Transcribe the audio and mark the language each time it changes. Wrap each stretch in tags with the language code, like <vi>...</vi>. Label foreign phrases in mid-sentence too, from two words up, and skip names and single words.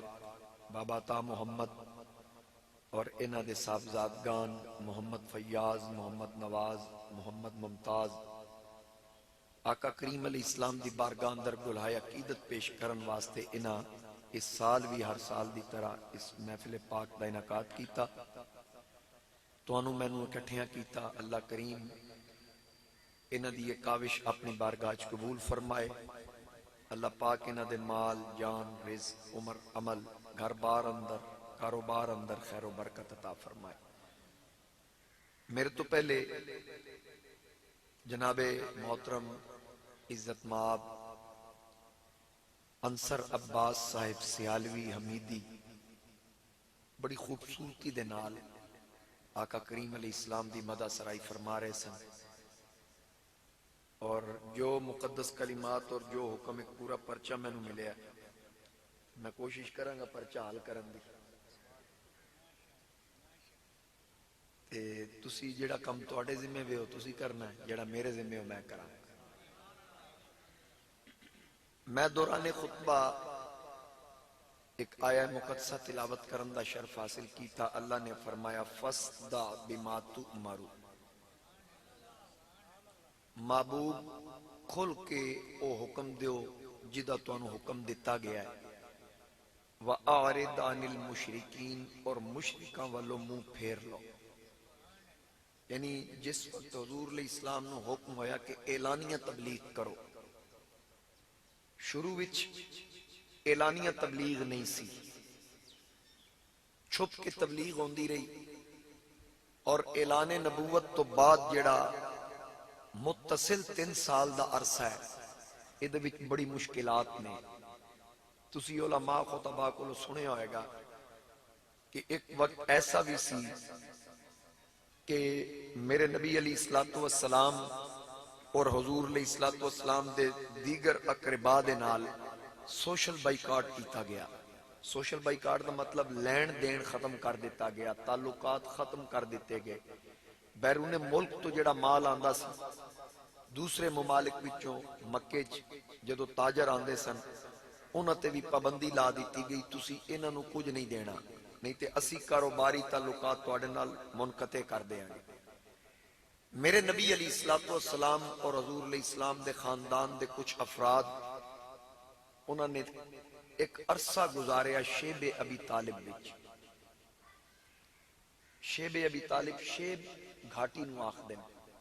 <pa>بابا عطا محمد اور انہ دے صاحبزادگان محمد فیاض، محمد نواز، محمد ممتاز، آقا کریم</pa> <ar>علیہ السلام</ar> <pa>دی بارگاہ اندر گلہائے عقیدت پیش کرن واسطے انہ اس سال بھی ہر سال دی طرح اس محفل پاک دا انعقاد کیتا، تو انہوں میں نے اکٹھیاں کیتا۔ اللہ کریم انہ دی یہ کاوش اپنی بارگاہ قبول فرمائے۔ اللہ پاک انہ دے مال، جان، رزق، عمر، عمل، گھر بار اندر، کاروبار اندر خیر و برکت عطا فرمائے۔ میرے تو پہلے جناب محترم عزت مآب انصر عباس صاحب سیالوی حمیدی بڑی خوبصورتی دے نال آقا کریم</pa> <ar>علیہ السلام</ar> <pa>دی مدح سرائی فرما رہے سن، اور جو مقدس کلمات اور جو حکم ایک پورا پرچہ میں نو ملے ہے، میں کوشش کروں گا پرچہ حل کرن دی، تے تسی جڑا کم تواڈے ذمہ وے ہو تسی کرنا ہے، جڑا میرے ذمہ ہو میں کراں۔ میں دوران خطبہ ایک آیہ مقدسہ تلاوت کرن دا شرف حاصل کیتا۔ اللہ نے فرمایا</pa> <ar>فاصدع بما تؤمر،</ar> <pa>محبوب کھل کے او حکم دیو جدہ تو انہوں حکم دیتا گیا ہے،</pa> <ar>وَأَعْرِضْ عَنِ الْمُشْرِكِينَ،</ar> <pa>اور مشرکاں والو منہ پھیر لو۔ یعنی جس وقت حضور</pa> <ar>علیہ السلام</ar> <pa>نے حکم ہویا کہ اعلانیہ تبلیغ کرو، شروع وچ اعلانیہ تبلیغ نہیں سی، چھپ کے تبلیغ ہوندی رہی، اور اعلان نبوت تو بعد جڑا متصل 3 سال دا عرصہ ہے، ادھے وچ بڑی مشکلات نے۔ تسی علماء خطباء کو سنے ہوئے گا کہ ایک وقت ایسا بھی سی کہ میرے نبی</pa> <ar>علیہ السلام</ar> <pa>اور حضور</pa> <ar>علیہ السلام</ar> <pa>دے دیگر اقرباء دے نال</pa> <en>social boycott</en> <pa>کیتا گیا۔</pa> <en>social boycott</en> <pa>دا مطلب لین دین ختم کر دیتا گیا، تعلقات ختم کر دیتے گئے۔ بیرون ملک تو جڑا مال آندا سی، دوسرے ممالک وچوں مکے جدو تاجر آندے سن، انہاں تے بھی پابندی لا دیتی گئی، تسی انہاں نو کچھ نہیں دینا، نہیں تے اسی کاروباری تعلقات تواڈے نال منقطع کر دیاں گے۔ میرے نبی</pa> <ar>علیہ السلام</ar> <pa>اور حضور</pa> <ar>علیہ السلام</ar> <pa>دے خاندان دے کچھ افراد انہوں نے ایک عرصہ گزاریا شیب ابی طالب وچ. شیب ابی طالب شیب گھاٹی نو آخدے نے.</pa>